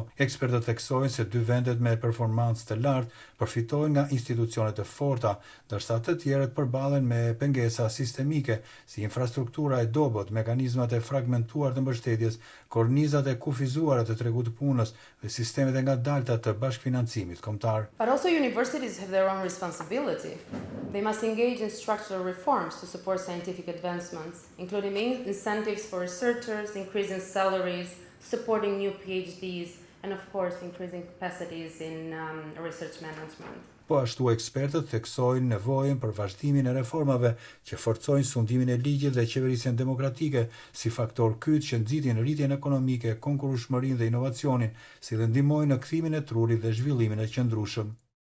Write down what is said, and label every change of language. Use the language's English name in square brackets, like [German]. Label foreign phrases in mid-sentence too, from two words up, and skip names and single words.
[Albanian] Ekspertët theksojnë se 2 vendet me performancë të lartë përfitojnë nga institucione të forta, ndërsa të tjerët përballen me pengesa sistemike si infrastruktura e dobët, mekanizmat e fragmentuar të mbështetjes, kornizat e kufizuara të tregut të punës dhe sistemet e ngadalta të bashkëfinancimit kombëtar. [English] But also universities have their own responsibility. They must engage in structural reforms to support scientific advancements, including implementing incentives for researchers, increasing salaries, supporting new PhDs, and of course increasing capacities in research management. [Albanian] Po ashtu ekspertët theksojnë nevojën për vazhdimin e reformave që forcojnë sundimin e ligjit dhe qeverisjen demokratike si faktor kyç që nxitin rritjen ekonomike, konkurrueshmërinë dhe inovacionin, si dhe ndihmojnë në kthimin e trurit dhe zhvillimin e qëndrueshëm.